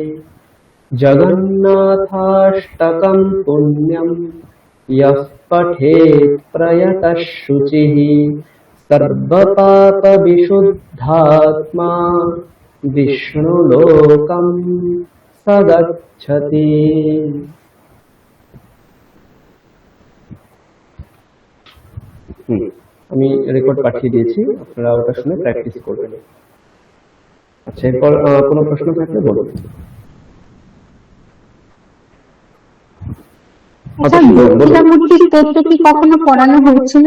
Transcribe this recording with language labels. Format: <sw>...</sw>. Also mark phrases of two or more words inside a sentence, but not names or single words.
<sa>जगन्नाथाष्टकं पुण्यं यः पठेत् प्रयतः शुचिः सर्वपापविशुद्धात्मा विष्णुलोकं स गच्छति।</sa> <bn>আমি রেকর্ড পাঠিয়ে দিয়েছি, আপনারা ওটা শুনে প্র্যাকটিস করবেন। আচ্ছা, এরপর কোনো প্রশ্ন থাকলে বলুন। দক্ষিণামূর্তি স্তোত্র কি কখনো পড়ানো হয়েছিল?</bn>